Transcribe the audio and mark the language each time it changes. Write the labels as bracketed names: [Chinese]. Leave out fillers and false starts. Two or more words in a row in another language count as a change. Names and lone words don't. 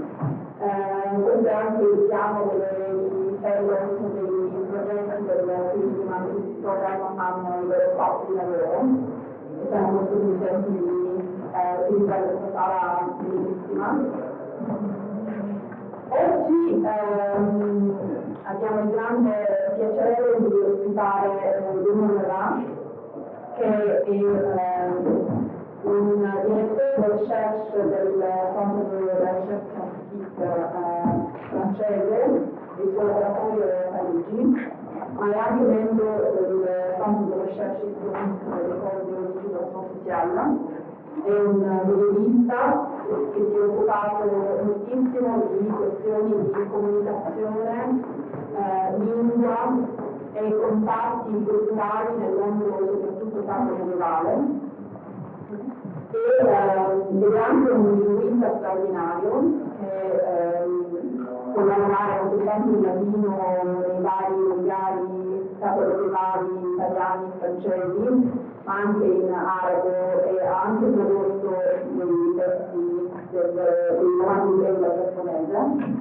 [Italian] Questo è anche il piano dove i fellows dei progetti del Turin Humanities Programme hanno i loro spazi di lavoro e siamo molto contenti di utilizzare questa sala bellissima. Oggi abbiamo il grande piacere di ospitare Benoît Grévin, che è un direttore di recherche del Centre de recherche scientifique francese, il suo laboratorio è a Parigi, ma è anche membro del Centre de recherche scientifique dell'École de l'Éducation sociale. È un medievista che si è occupato moltissimo di questioni di comunicazione, lingua e contatti culturali nel mondo soprattutto tardo medievale. Ed è anche un linguista straordinario che può lavorare non soltanto in latino nei vari volgari medievali italiani e francesi, ma anche in arabo, e ha anche prodotto dei testi dei romanzi della giapponese.